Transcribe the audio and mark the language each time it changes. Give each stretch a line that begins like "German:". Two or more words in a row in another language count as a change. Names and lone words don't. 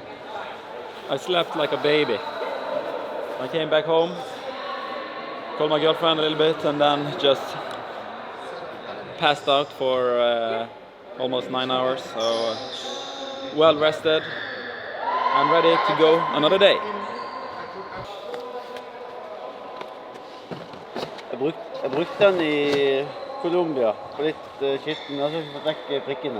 English: I slept like a baby. I came back home, called my girlfriend a little bit, and then just passed out for almost 9 hours. So well rested. I'm ready to go another day.
Norwegian: Jeg brukte den i Colombia på litt skitten, altså for å trekke prikkene.